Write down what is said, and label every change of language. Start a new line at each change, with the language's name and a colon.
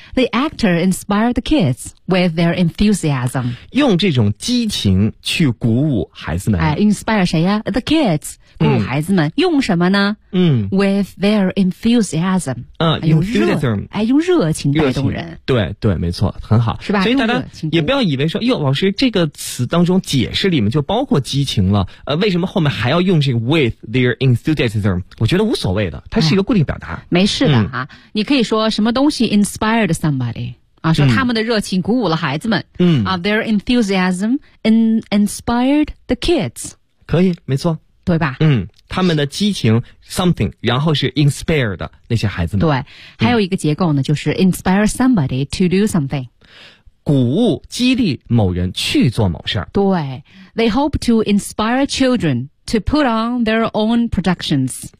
English: The actor inspired the kids with their enthusiasm.
Chinese: 用这种激情去鼓舞孩子们。哎 ,inspire 谁呀、啊、?
English: The kids,
Chinese: 鼓舞孩子们、嗯。用什么呢嗯
English: ,with their enthusiasm.
Chinese: 嗯、用 enthusiasm。哎用热情带动人。对对没错很好。是吧所以大家也不要以为说哟老师这个词当中解释里面就包括激情了为什么后面还要用这个
English: with their enthusiasm?
Chinese: 我觉得无所谓的它是一个固定表达。哎、没事的、嗯、啊你可以说什么东西
English: inspired somebody。
Chinese: 啊，说他们的热情鼓舞了孩子们。嗯，
English: 啊 ，their enthusiasm inspired the kids。
Chinese: 可以，没错，对吧？嗯，他们的激情 something， 然后是 inspired 那些孩子们。对，还有一个结构呢，嗯、就是
English: inspire somebody to do something，
Chinese: 鼓舞、激励某人去做某事儿。
English: 对 ，they hope to inspire children to put on their own productions。